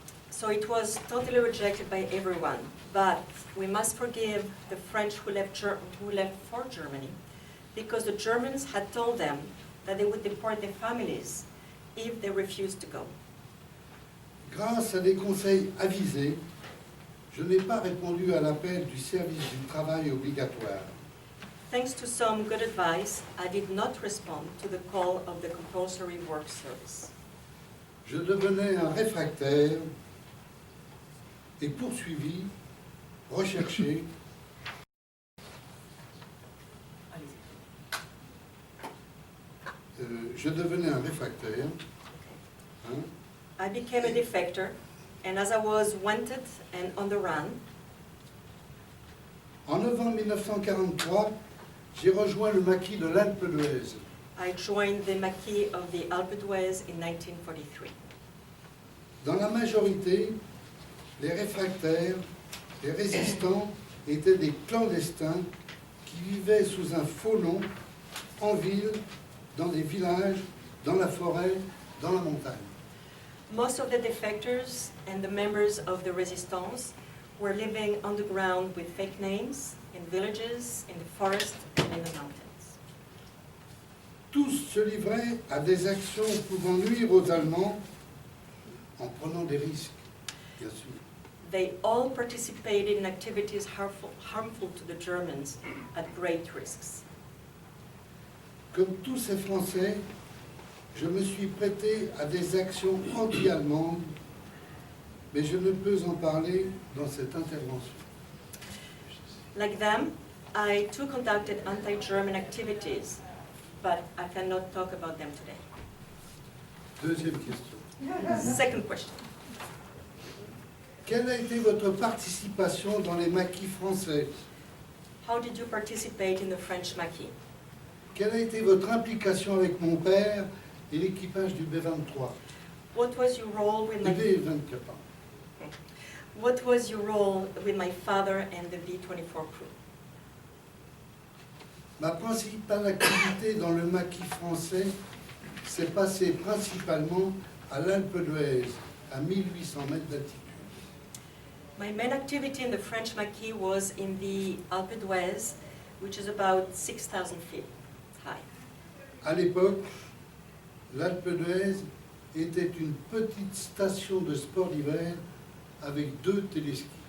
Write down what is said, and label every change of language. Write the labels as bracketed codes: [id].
[en] so it was totally rejected by everyone. But we must forgive the French who left for Germany, because the Germans had told them that they would deport their families if they refused to go. [fr] Grâce à des conseils avisés, je n'ai pas répondu à l'appel du service du travail obligatoire. [en] Thanks to some good advice, I did not respond to the call of the compulsory work service. [fr] Je devenais un réfractaire et poursuivi, recherché. Je devenais un réfractaire. Hein, [en] I became a defector, and as I was wanted and on the run, [fr] En novembre 1943, j'ai rejoint le maquis de l'Alpe d'Huez. [en] I joined the maquis of the Alpe d'Huez in 1943. [fr] Dans la majorité, les réfractaires, les résistants étaient des clandestins qui vivaient sous un faux nom, en ville, dans des villages, dans la forêt, dans la montagne. [en] Most of the defectors and the members of the resistance were living underground with fake names in villages, in the forest, and in the mountains. [fr] Tous se livraient à des actions pouvant nuire aux Allemands en prenant des risques, bien sûr. [en] They all participated in activities harmful to the Germans at great risks. [fr] Comme tous ces Français, je me suis prêté à des actions anti-allemandes, mais je ne peux en parler dans cette intervention. [en] Like them, I too conducted anti-German activities, but I cannot talk about them today. [fr] Deuxième question. [en] Second question. [fr] Quelle a été votre participation dans les maquis français? [en] How did you participate in the French maquis? [fr] Quelle a été votre implication avec mon père et l'équipage du B-23? [en] What was your role with [fr] Du [en] my B-24, [fr] pardon. [en] What was your role with my father and the B-24 crew? [fr] Ma principale activité dans le maquis français s'est passée principalement à l'Alpe d'Huez, à 1800 mètres d'altitude. [en] My main activity in the French maquis was in the Alpe d'Huez, which is about 6,000 feet high. [fr] À l'époque, l'Alpe d'Huez était une petite station de sport d'hiver avec 2 téléskis.